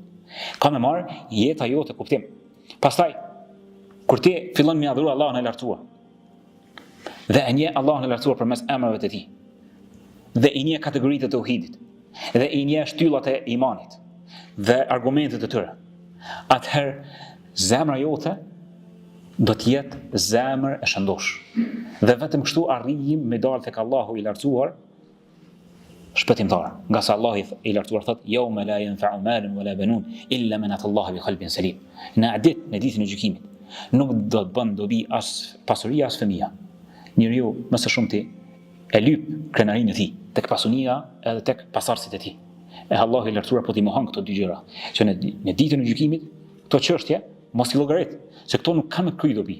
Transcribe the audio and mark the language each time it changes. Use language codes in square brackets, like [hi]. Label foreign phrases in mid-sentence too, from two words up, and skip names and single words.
[sq] Ka më marrë jeta jote kuptim. Pastaj, kur ti fillon me adhuru Allahun e lartësuar, dhe e njeh Allahun e lartësuar përmes emrave të tij, dhe i njeh kategoritë e tauhidit, dhe i njeh shtyllat e imanit, dhe argumentet e tyre, atëherë zemra jote do të jetë zemër e shëndosh. Dhe vetëm kështu arrijim me dalë tek Allahu i lartësuar shpëtimtar. Nga sa Allah i lartësuar thotë: [ar] "يوم لا ينفع مال ولا بنون إلا من أتى الله بقلب سليم." [sq] Në ditën e gjykimit, nuk do të bën dobi as pasuria as fëmia. Njeriu më së shumti e lyp krenarinë e tij tek pasunia edhe tek pasardhësit e tij. E Allahu i lartësuar po t'i mohon këto dy gjëra, që në ditën e gjykimit këto çështje mos i llogarit, se këto nuk kanë me kry dobi.